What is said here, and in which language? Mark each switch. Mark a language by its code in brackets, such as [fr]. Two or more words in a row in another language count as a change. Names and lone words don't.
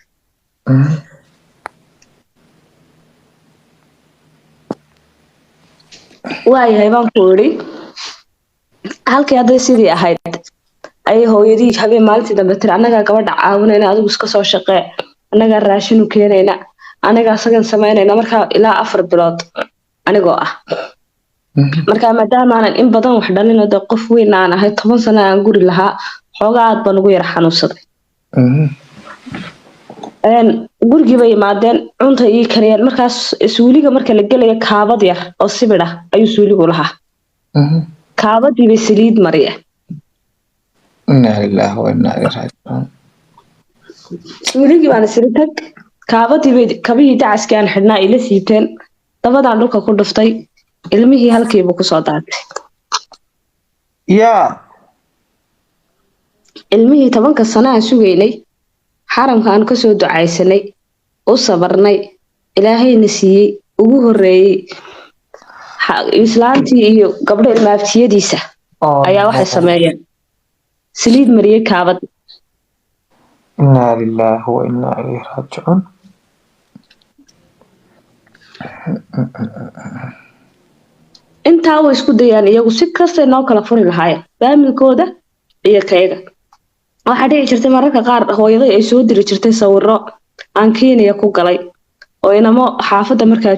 [so] waayahay baan ku idhi halkii hadday sidii ahayd ayay hooyadii habeen maalintii dambe tiri annagaa gabadha caawinayna adigu iska soo shaqee annagaa raashinu keenayna anigaa isagan samaynayna markaa ilaa 4 bilood anigoo ah markaa maadaama aanan in badan wax dhalin oo qof weyn aan ahay 10 sano aan guri lahaa xoogaa aad baan ugu yar xanuunsaday gurigii bay yimaadeen cunta ii kariyeen markaas suuliga marka la gelayo kaabad yar oo sibir ah ayuu suuligu lahaa kaabadii bay saliid mariyeen [ar] إنا لله وإنا إليه راجعون [so] suuligii baan isiri tag kaabadii bay kabihii dacaskii aan xidhnaa ila siiteen dabadaan dhulka ku dhuftay ilmihii halkiibu kusoo daatay [ar] يا [so] ilmihii 10 sano aan sugaynay xaramka aan kasoo ducaysanay u sabarnay ilaahayna siiyey ugu horeeyey islaantii iyo gabdho ilmaaftiyadiisa ayaa waxay sameeyeen saliid mariyey kaabad [ar] إنا لله وإنا إليه راجعون [so] intaa way isku dayaan iyagu si kasta noo kala furi lahaayeen faamilkooda iyo kayaga waxaa dhici jirtay mararka qaar hooyaday ay soo diri jirtay sawiro aan Kenya ku galay oo inamo xaafadda markaa